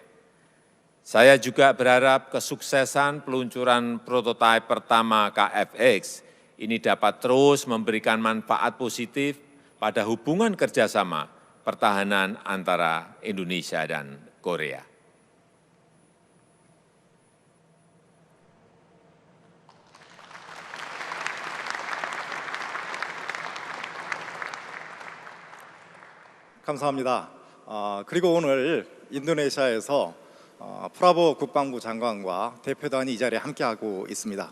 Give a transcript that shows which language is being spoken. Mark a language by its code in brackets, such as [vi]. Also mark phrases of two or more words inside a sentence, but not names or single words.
[id] Saya juga berharap kesuksesan peluncuran prototipe pertama KFX ini dapat terus memberikan manfaat positif pada hubungan kerjasama pertahanan antara Indonesia dan Korea. [ko] 감사합니다. 그리고 오늘 인도네시아에서 프라보 국방부 장관과 대표단이 이 자리에 함께하고 있습니다.